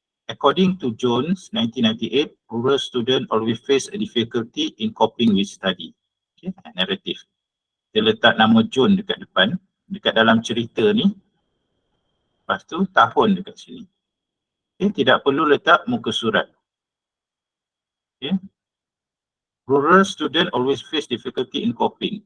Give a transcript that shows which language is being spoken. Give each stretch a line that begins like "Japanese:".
English: According to Jones, 1998, rural students always face a difficulty in coping with study. Narrative.
Malay: Dia letak nama John dekat depan, dekat dalam cerita ni. Lepas tu tahun dekat sini. Tidak perlu letak muka surat.
English: Rural student always face difficulty in coping.